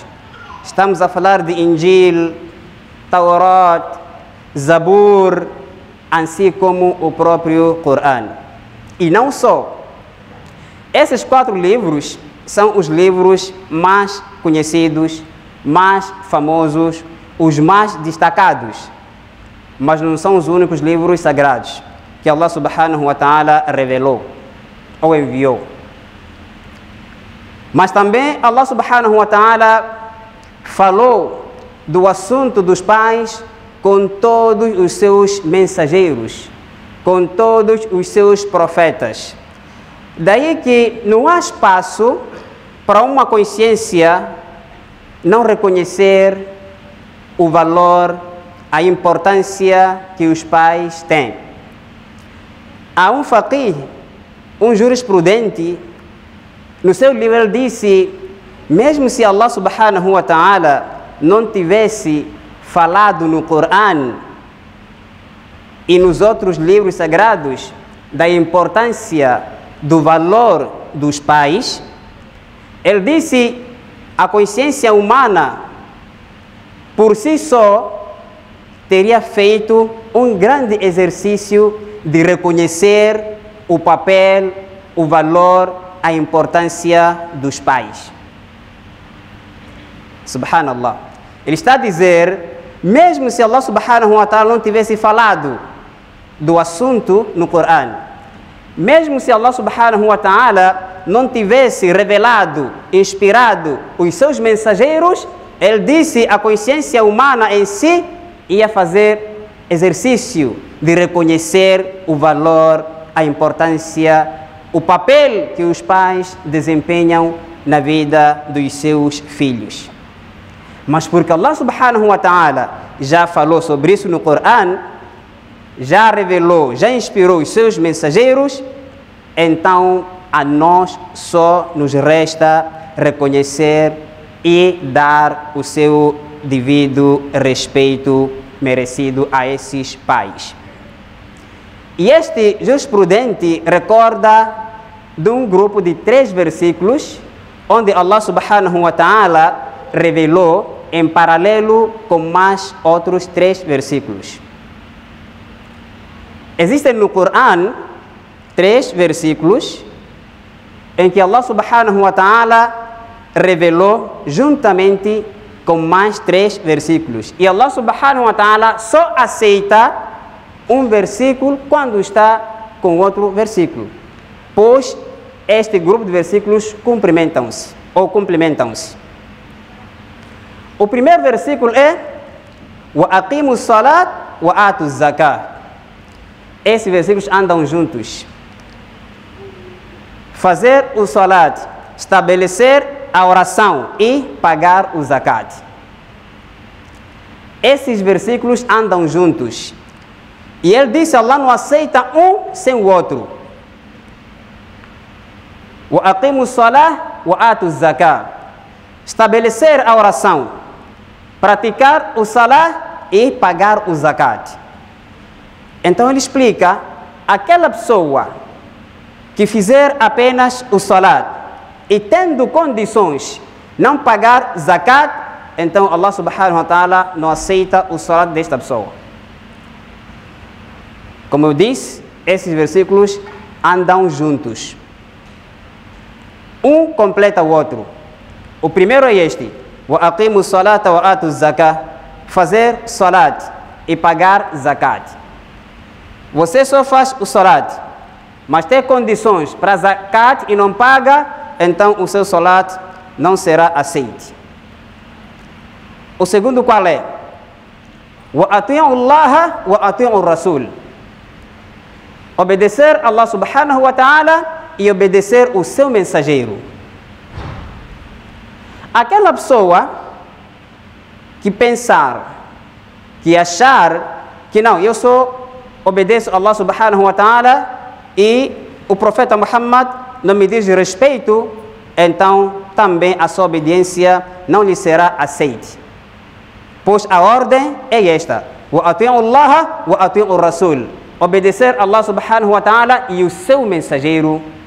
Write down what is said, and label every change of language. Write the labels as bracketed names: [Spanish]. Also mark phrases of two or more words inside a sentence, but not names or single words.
[Portuguese] Estamos a falar de Injil, Taurat, Zabur, assim como o próprio Corão. E não só. Esses 4 livros são os livros mais conhecidos, mais famosos, os mais destacados, mas não são os únicos livros sagrados que Allah [Arabic] سبحانه وتعالى [Portuguese] revelou ou enviou. Mas também Allah [Arabic] سبحانه وتعالى [Portuguese] falou do assunto dos pais com todos os seus mensageiros, com todos os seus profetas. Daí que não há espaço para uma consciência não reconhecer o valor, a importância que os pais têm. Há um faqih, um jurisprudente, no seu livro ele disse, mesmo se Allah [Arabic] سبحانه وتعالى [Portuguese] não tivesse falado no Corão e nos outros livros sagrados da importância do valor dos pais, ele disse, a consciência humana por si só teria feito um grande exercício de reconhecer o papel, o valor, a importância dos pais. Subhanallah. Ele está a dizer, mesmo se Allah [Arabic] سبحانه وتعالى [Portuguese] não tivesse falado do assunto no Corão, mesmo se Allah [Arabic] سبحانه وتعالى [Portuguese] não tivesse revelado, inspirado os seus mensageiros, ele disse, a consciência humana em si ia fazer exercício de reconhecer o valor, a importância, o papel que os pais desempenham na vida dos seus filhos. Mas porque Allah [Arabic] سبحانه وتعالى [Portuguese] já falou sobre isso no Corão, já revelou, já inspirou os seus mensageiros, então a nós só nos resta reconhecer e dar o seu devido respeito merecido a esses pais. E este jurisprudente recorda de um grupo de 3 versículos, onde Allah [Arabic] سبحانه وتعالى [Portuguese] revelou em paralelo com mais outros 3 versículos. Existem no Corão 3 versículos em que Allah [Arabic] سبحانه وتعالى [Portuguese] revelou juntamente com mais 3 versículos. E Allah [Arabic] سبحانه وتعالى [Portuguese] só aceita um versículo quando está com outro versículo, pois este grupo de versículos complementam-se. O primeiro versículo é [Arabic] وأقيموا الصلاة وآتوا الزكاة. [Portuguese] Esses versículos andam juntos. Fazer o salat, estabelecer a oração e pagar o zakat. Esses versículos andam juntos. E ele disse, Allah não aceita um sem o outro. [Arabic] وأقيموا الصلاة وآتوا الزكاة. [Portuguese] Estabelecer a oração, praticar o salat e pagar o zakat. Então ele explica, aquela pessoa que fizer apenas o salat e tendo condições não pagar zakat, então Allah [Arabic] سبحانه وتعالى [Portuguese] não aceita o salat desta pessoa. Como eu disse, esses versículos andam juntos. Um completa o outro. O primeiro é este, [Arabic] وأقيموا الصلاة وآتوا الزكاة, [Portuguese] fazer salat e pagar zakat. Você só faz o salat, mas tem condições para zakat e não paga, então o seu salat não será aceito. O segundo qual é? [Arabic] وأطيعوا الله وأطيعوا الرسول. [Portuguese] Obedecer a Allah [Arabic] سبحانه وتعالى [Portuguese] e obedecer o seu mensageiro. Aquela pessoa que pensar, que achar que não, eu só obedeço a Allah [Arabic] سبحانه وتعالى [Portuguese] e o profeta Muhammad não me diz respeito, então também a sua obediência não lhe será aceita. Pois a ordem é esta: [Arabic] وأطيعوا الله وأطيعوا الرسول. [Portuguese] Obedecer a Allah [Arabic] سبحانه وتعالى [Portuguese] e o seu mensageiro.